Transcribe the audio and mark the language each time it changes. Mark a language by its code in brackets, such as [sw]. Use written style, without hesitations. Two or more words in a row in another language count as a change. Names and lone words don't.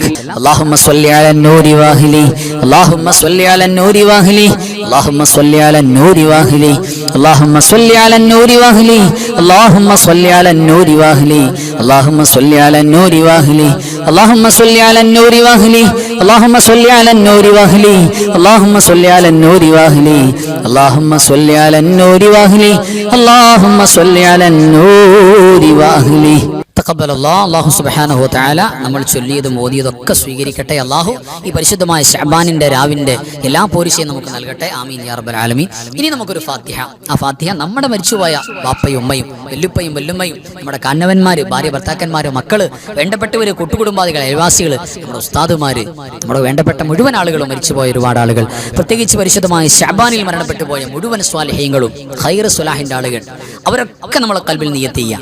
[ar] اللهم صل على النور واهله اللهم صل على النور واهله اللهم صل على النور واهله اللهم صل على النور واهله اللهم صل على النور واهله اللهم صل على النور واهله اللهم صل على النور واهله اللهم صل على النور واهله اللهم صل على النور واهله اللهم صل على النور واهله اللهم صل على النور واهله. الله سبحانه وتعالى [ml] നമ്മൾ ചൊല്ലിയതും ഓതിയതൊക്കെ സ്വീകരിക്കട്ടെ. അല്ലാഹു ഈ പരിശുദ്ധമായ ശഅബാനിന്റെ രാവിന്റെ എല്ലാ പോരിശയും നമുക്ക് നൽകട്ടെ. [ar] آمين يا رب العالمين. [ml] ഇനി നമുക്കൊരു ഫാത്തിഹ. ആ ഫാത്തിഹ നമ്മുടെ മരിച്ചുപോയ ബാപ്പയും ഉമ്മയും വല്ലുപ്പയും വല്ലുമ്മയും നമ്മുടെ കാരണവന്മാര്, ഭാര്യ ഭർത്താക്കന്മാര്, മക്കള്, വേണ്ടപ്പെട്ടവര്, കൂട്ടുകുടുംബാദികൾ, അയൽവാസികൾ, നമ്മുടെ ഉസ്താദുമാര്, നമ്മുടെ വേണ്ടപ്പെട്ട മുഴുവൻ ആളുകളും മരിച്ചുപോയ ഒരുപാട് ആളുകൾ, പ്രത്യേകിച്ച് പരിശുദ്ധമായ ശഅബാനിൽ മരണപ്പെട്ടു പോയ മുഴുവൻ സ്വാലിഹീങ്ങളും ഖൈറു സ്വലാഹിന്റെ ആളുകൾ, അവരൊക്കെ നമ്മളെ ഖൽബിൽ നിയ്യത്ത് ചെയ്യാം.